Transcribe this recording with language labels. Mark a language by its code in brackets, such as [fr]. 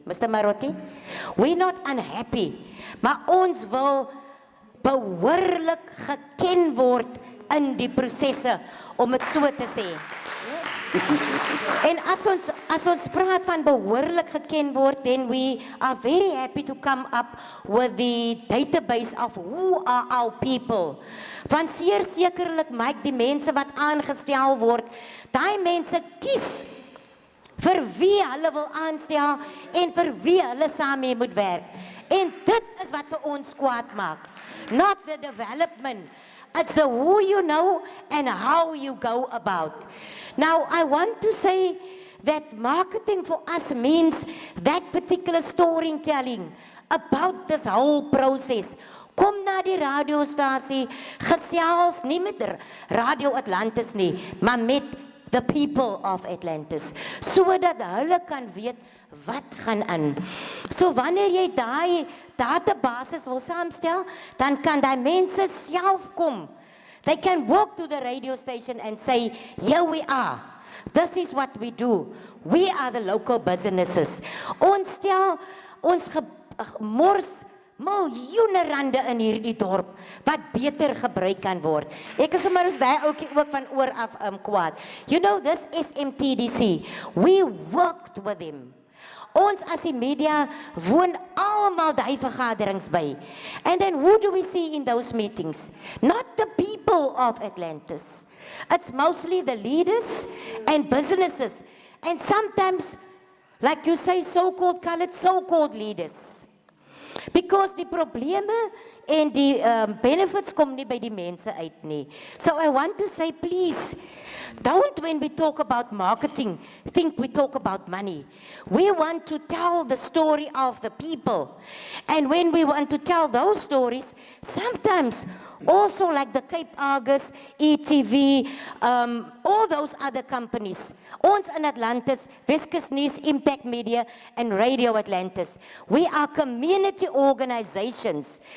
[af] Mr. Marotti? [en] We're not unhappy, [af] maar ons wil behoorlik geken word in die prosesse, om het so te sê. En as ons praat van behoorlik geken word, [en] then we are very happy to come up with the database of who are our people. [af] Want zeer sekerlik maak die mense wat aangestel word, daai mense kies vir wie hulle wil aanstel en vir wie hulle saam mee moet werk. En dit is wat vir ons kwaad maak. [en] Not the development. It's the who you know and how you go about. Now, I want to say that marketing for us means that particular storytelling about this whole process. [af] Kom na die radiostasie, gesels nie met Radio Atlantis nie, maar met [en] the people of Atlantis, [af] sodat hulle kan weet wat gaan aan. So wanneer jy daai databasis wil saamstel, dan kan daai mense self kom. [en] They can walk to the radio station and say, here we are. This is what we do. We are the local businesses. [af] Ons stel, ons mors miljoene rande in hierdie dorp, wat beter gebruik kan word. Ek is sommer ons daai ouetjie ook van oor af kwaad. [en] You know, this SMTDC, we worked with him. [af] Ons as die media woon almal daai vergaderings by. [en] And then who do we see in those meetings? Not the people of Atlantis. It's mostly the leaders and businesses. And sometimes, like you say, so-called colored, so-called leaders. [af] Because die probleme en die benefits kom nie by die mense uit nie. [en] So I want to say, please, don't, when we talk about marketing, think we talk about money. We want to tell the story of the people. And when we want to tell those stories, sometimes also like the Cape Argus, ETV, all those other companies, [af] ons in Atlantis, [en] Weskus News, Impact Media, and Radio Atlantis, we are community organizations.